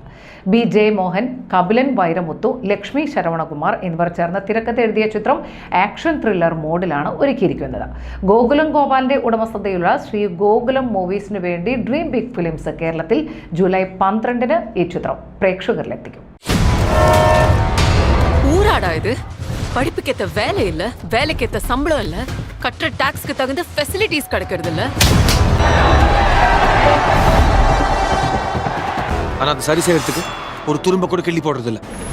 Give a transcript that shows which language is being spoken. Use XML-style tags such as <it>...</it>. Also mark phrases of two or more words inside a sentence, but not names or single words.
<ml>ബി ജയമോഹൻ, കപിലൻ വൈരമുത്തു, ലക്ഷ്മി ശരവണകുമാർ എന്നിവർ ചേർന്ന് തിരക്കഥ എഴുതിയ ചിത്രം</ml> <en>action thriller mode</en> <ml>ഒരുക്കിയിരിക്കുന്നത്. ഗോകുലം ഗോപാലിന്റെ ഉടമസ്ഥതയുള്ള ശ്രീ ഗോകുലം മൂവീസിന് വേണ്ടി ഡ്രീം ബിഗ് ഫിലിംസ് കേരളത്തിൽ ജൂലൈ 12 ഈ ചിത്രം പ്രേക്ഷകരിലെത്തിക്കും.</ml> <ta>படிப்புக்கேத்த வேலை இல்ல, வேலைக்கேத்த சம்பளம் இல்ல, கட்டுற டாக்ஸ்க்கு தகுந்த ஃபெசிலிட்டிஸ் கிடைக்கிறது இல்ல. ஆனா அது சரி செய்யறதுக்கு ஒரு துரும்ப கூட கிள்ளி போடுறது இல்ல.</ta>